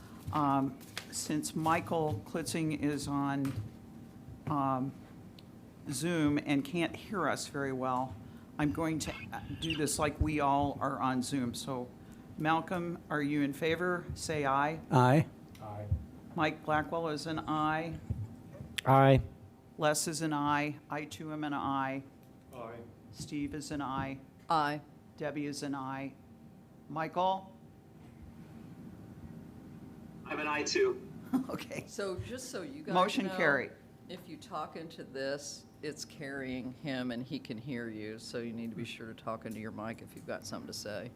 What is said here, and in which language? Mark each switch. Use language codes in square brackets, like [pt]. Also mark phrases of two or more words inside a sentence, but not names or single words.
[en] Since Michael Klitzing is on Zoom and can't hear us very well, I'm going to do this like we all are on Zoom. So Malcolm, are you in favor? Say aye. Aye. Aye. Mike Blackwell is an aye. Aye. Les is an aye. I too am an aye. Aye. Steve is an aye. Aye. Debbie is an aye. Michael? I'm an I too. Okay. So just so you guys Motion know, carried. if you talk into this, it's carrying him and he can hear you, so you need to be sure to talk into your mic if you've got something to say.